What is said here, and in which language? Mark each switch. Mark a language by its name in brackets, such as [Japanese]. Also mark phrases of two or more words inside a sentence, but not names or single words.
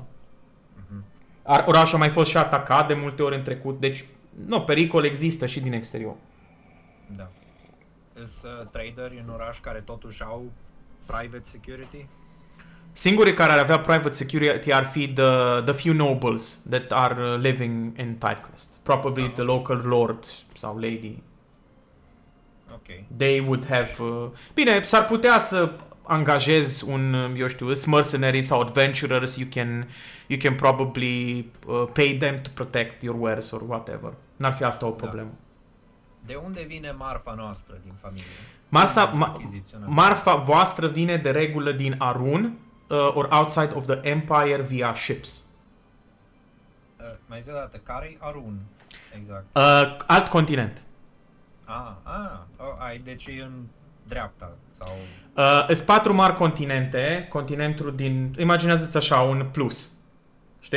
[Romanian] Orașul a mai fost și atacat de multe ori în trecut, deci pericol există și din exterior. Da. Sunt traderi în oraș care totuși au [English] private security? [Romanian] Singurii care ar avea [English] private security [Romanian] ar fi [English] the few nobles that are living in Tidecrest. Probably the local lord sau lady. Okay. They would have... [Romanian] bine, s-ar putea să angajezi un, eu știu, [English] mercenary sau adventurers, you can probably pay them to protect your wares or whatever. [Romanian] N-ar fi asta o problemă. De unde vine marfa noastră din familie? Marfa voastră vine de regulă din Arun [English] or outside of the Empire via ships. [Romanian] Mai zi o dată, care-i Arun? Exact. Alt continent. Deci e în dreapta sau... Sunt 4 mari continente, continentul din... Imaginează-ți așa, un plus. Știi?